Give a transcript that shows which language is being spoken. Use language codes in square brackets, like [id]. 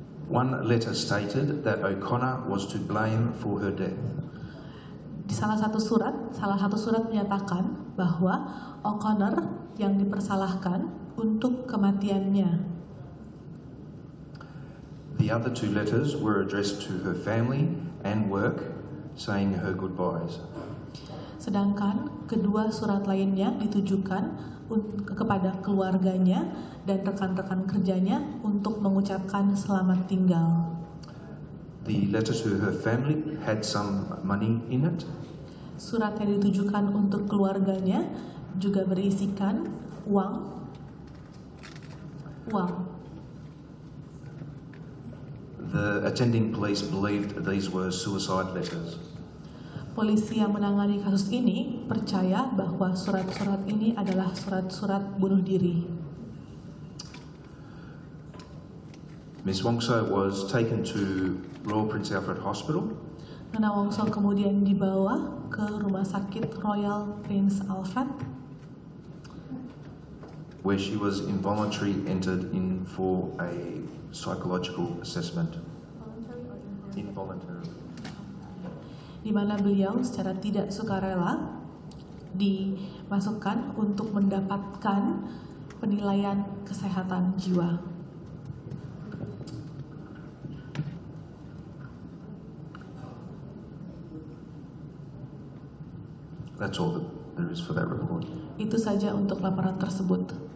[en] One letter stated that O'Connor was to blame for her death. [id] Di salah satu surat menyatakan bahwa O'Connor yang dipersalahkan untuk kematiannya. [en] The other 2 letters were addressed to her family and work, saying her goodbyes. [id] Sedangkan kedua surat lainnya ditujukan kepada keluarganya dan rekan-rekan kerjanya untuk mengucapkan selamat tinggal. [en] The letter to her family had some money in it. [id] Surat yang ditujukan untuk keluarganya juga berisikan uang. [en] The attending police believed these were suicide letters. [id] Polisi yang menangani kasus ini percaya bahwa surat-surat ini adalah surat-surat bunuh diri. [en] Ms. Wongso was taken to Royal Prince Alfred Hospital. [id] Nona Wongso kemudian dibawa ke Rumah Sakit Royal Prince Alfred, [en] where she was involuntarily entered in for a psychological assessment. Involuntary. [id] di mana beliau secara tidak sukarela dimasukkan untuk mendapatkan penilaian kesehatan jiwa. [en] That's all that there is for that report. [id] Itu saja untuk laporan tersebut.